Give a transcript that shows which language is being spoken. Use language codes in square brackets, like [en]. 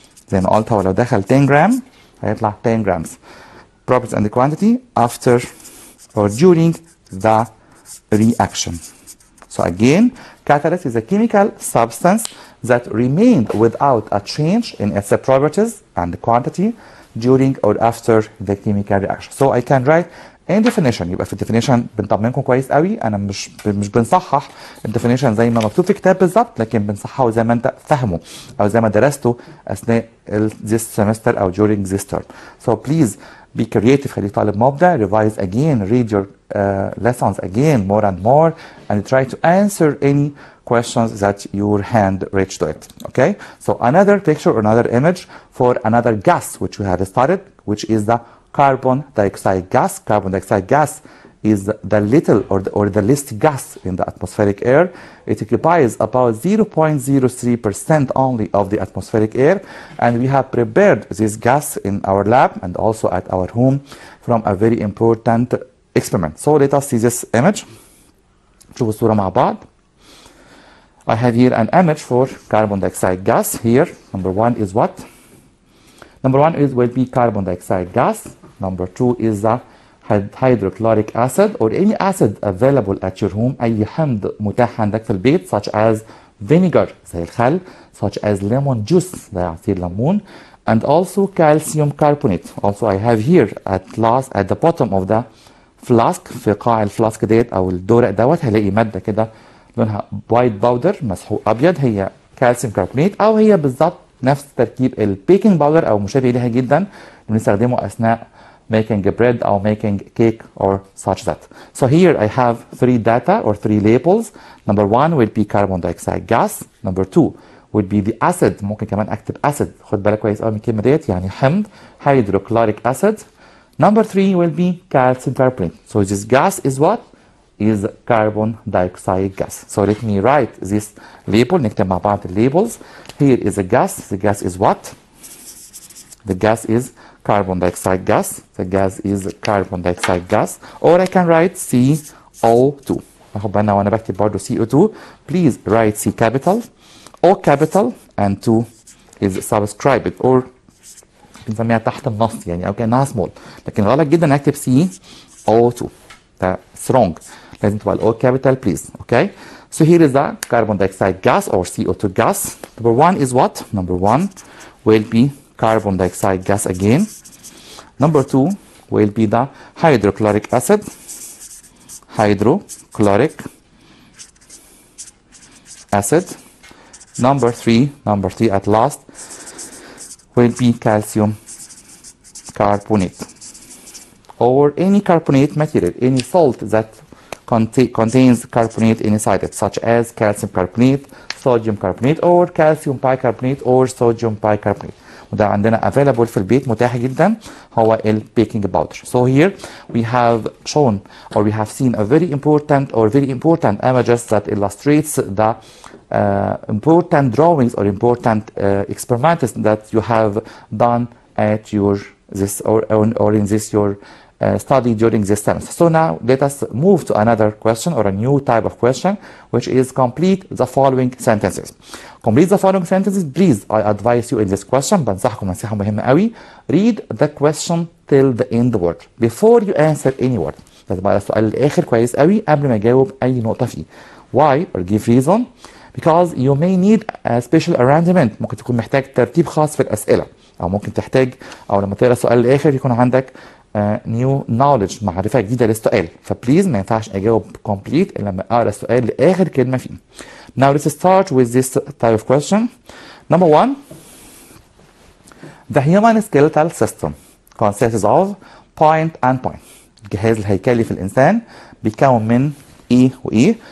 [ar] زي ما قلت هو لو دخل 10 جرام هيطلع [en] 10 grams. Properties and quantity after or during the reaction. So again, catalyst is a chemical substance that remained without a change in its properties and quantity during or after the chemical reaction. So I can write in definition. [ar] يبقى في الديفينيشن بنطمنكم كويس قوي، انا مش بنصحح الديفينيشن زي ما مكتوب في الكتاب بالظبط، لكن بنصححه زي ما انت فاهمه او زي ما درسته اثناء [en] this semester [ar] او [en] during this term. So please be creative. [ar] خليك طالب مبدع. [en] Revise again. Read your lessons again more and more and try to answer any questions that your hand reach to it. Okay? So another picture, another image for another gas which we have started, which is the carbon dioxide gas. Carbon dioxide gas is the little or the least gas in the atmospheric air. It occupies about 0.03% only of the atmospheric air, and we have prepared this gas in our lab and also at our home from a very important experiment. So let us see this image. [ar] شوفوا الصورة مع بعض. [en] I have here an image for carbon dioxide gas. Here, number one is what? Number one will be carbon dioxide gas. Number two is the hydrochloric acid or any acid available at your home. [ar] أي حمض متاح عندك في البيت [en] such as vinegar [ar] زي الخل, [en] such as lemon juice [ar] زي عصير ليمون, [en] and also calcium carbonate. Also I have here at the bottom of the flask, [ar] في قاع الفلاسك ديت أو الدورق دوت هلاقي مادة كده لونها [en] white powder [ar] مسحوق أبيض, هي calcium carbonate أو هي بالظبط نفس تركيب البيكنج باودر أو مشابه لها جدا بنستخدمه أثناء [en] making bread or making cake or such that. So here I have three data or three labels. Number one will be carbon dioxide gas. Number two would be the acid. [ar] ممكن كمان أكتب acid. خد بالك كويس قوي من الكلمة ديت يعني حمض hydrochloric acid. [en] Number three will be calcium carbonate. So this gas is what? Is carbon dioxide gas. So let me write this label. [ar] نكتب مع بعض labels. [en] Here is a gas. The gas is what? The gas is carbon dioxide gas. The gas is carbon dioxide gas. Or I can write CO2. [ar] أخد بالنا وأنا بكتب برضه CO2. [en] Please write C capital, O capital, and 2 is subscribed or [ar] بنسميها تحت النص يعني أو كأنها [en] small. [ar] لكن غلط جدا أكتب CO2. ده wrong. لازم تبقى ال O capital please. Okay. [en] So here is the carbon dioxide gas or CO2 gas. Number one is what? Number one will be carbon dioxide gas again. Number two will be the hydrochloric acid. Hydrochloric acid. Number three at last will be calcium carbonate or any carbonate material, any salt that contains carbonate inside it, such as calcium carbonate, sodium carbonate, or calcium bicarbonate or sodium bicarbonate. [ar] وده عندنا available في البيت متاح جدا هو baking powder. [en] So here we have shown or we have seen a very important images that illustrates the important drawings or important experiments that you have done at your in this your study during this semester. So now let us move to another question or a new type of question, which is complete the following sentences. Complete the following sentences. Please, I advise you in this question. [ar] بنصحكم نصيحة مهمة قوي. [en] Read the question till the end word before you answer any word. [ar] لازم أقرأ السؤال الآخر كويس قوي قبل ما أجاوب أي نقطة فيه. [en] Why or give reason? Because you may need a special arrangement. [ar] ممكن تكون محتاج ترتيب خاص في الأسئلة، أو ممكن تحتاج أو لما تقرأ السؤال الآخر يكون عندك [en] new knowledge [ar] معرفة جديدة للسؤال. فبليز ما ينفعش أجاوب complete إلا لما أقرأ السؤال لآخر كلمة فيه. [en] Now let's start with this type of question. Number one, the human skeletal system consists of point and point. [ar] الجهاز الهيكلي في الإنسان بيتكون من إيه وإيه.